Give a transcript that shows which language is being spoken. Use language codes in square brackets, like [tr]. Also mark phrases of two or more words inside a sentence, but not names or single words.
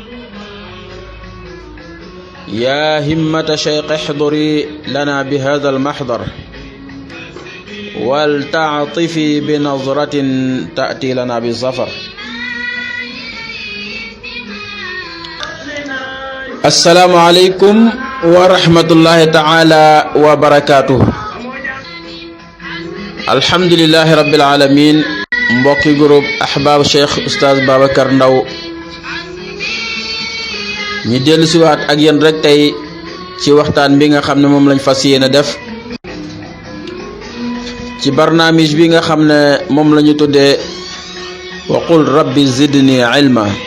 [ar] يا همة شيخ احضري لنا بهذا المحضر ولتعطفي بنظرة تأتي لنا بالظفر. السلام عليكم ورحمة الله تعالى وبركاته. الحمد لله رب العالمين. [wo] mbokki groupe ahbab Cheikh Oustaz Babacar Ndaw ñi dellu si waat ak yéen rek tey ci waxtaan bi nga xam ne moom lañ fas yéene def ci barnaamij bi nga xam ne moom la ñu tuddee [ar] وقل رب زدني علما.